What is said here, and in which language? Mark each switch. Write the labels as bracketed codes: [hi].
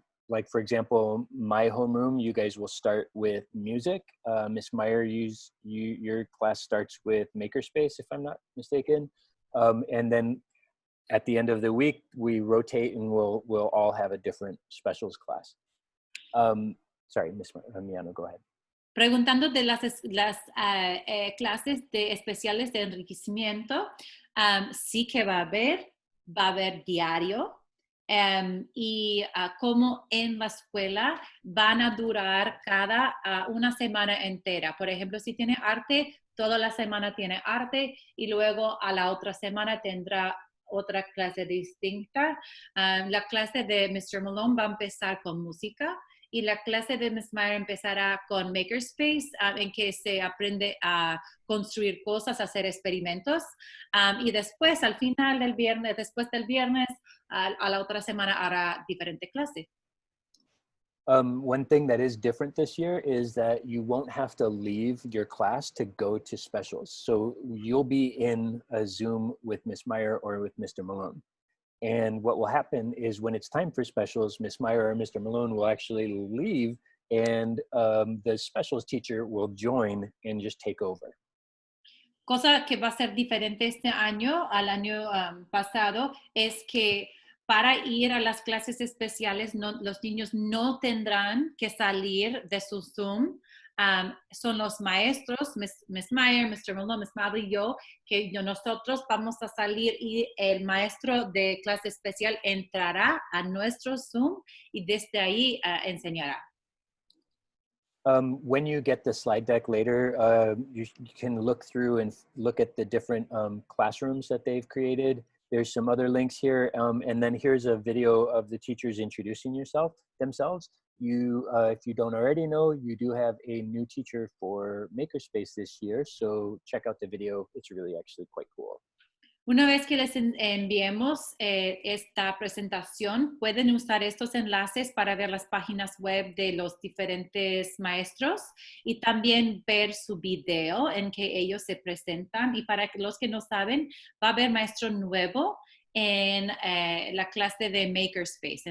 [en] Like for example, my homeroom, you guys will start with music. Miss Meyer, your class starts with Makerspace, if I'm not mistaken. And then at the end of the week, we rotate and we'll all have a different specials class. Sorry, Miss Miano, go ahead. [es] Preguntando de las clases especiales de enriquecimiento, sí que va a haber diario, y como en la escuela van a durar cada una semana entera. Por ejemplo, si tiene arte, toda la semana tiene arte y luego a la otra semana tendrá otra clase distinta. La clase de Mr. Malone va a empezar con música y la clase de Ms. Meyer empezará con Makerspace, en que se aprende a construir cosas, hacer experimentos. Y después, al final del viernes, después del viernes, a la otra semana hará diferente clase. [en] One thing that is different this year is that you won't have to leave your class to go to specials. So you'll be in a Zoom with Ms. Meyer or with Mr. Malone. And what will happen is when it's time for specials, Ms. Meyer or Mr. Malone will actually leave and the specials teacher will join and just take over. [es] Cosa que va a ser diferente este año al año pasado es que para ir a las clases especiales los niños no tendrán que salir de su Zoom. Son los maestros, Ms. Meyer, Mr. Malone, Ms. Madley y yo, que nosotros vamos a salir y el maestro de clase especial entrará a nuestro Zoom y desde ahí enseñará. [en] When you get the slide deck later, you can look through and look at the different classrooms that they've created. There's some other links here. And then here's a video of the teachers introducing themselves. If you don't already know, you do have a new teacher for Makerspace this year. So check out the video. It's really actually quite cool. [es] Una vez que les enviemos esta presentación, pueden usar estos enlaces para ver las páginas web de los diferentes maestros y también ver su video en que ellos se presentan. Y para los que no saben, va a haber maestro nuevo en la clase de Makerspace.